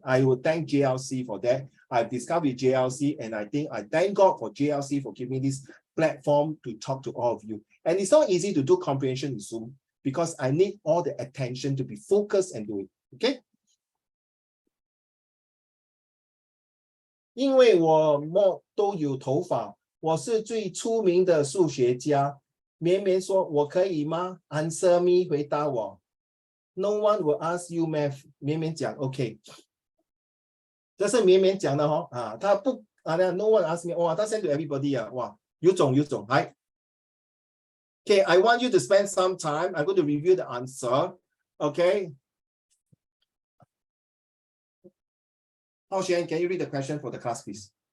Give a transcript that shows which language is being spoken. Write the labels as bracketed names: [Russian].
[English] I will thank JLC for that. I've discovered with JLC, and I thank God for JLC for giving me this platform to talk to all of you. And it's not easy to do comprehension in Zoom because I need all the attention to be focused and do it. Okay? [Chinese] 因为我都有头发，我是最出名的数学家。绵绵说：“我可以吗 ？” Answer me，回答我。 [English] No one will ask you math。 [Chinese] 绵绵讲 OK， 这是绵绵讲的哦。啊，他不啊， No one ask me。哇，他 send to everybody 啊，哇，有种。 [English] 来，OK， I want you to spend some time. I'm going to review the answer. OK。 Hao Xuan, can you read the question for the class, please?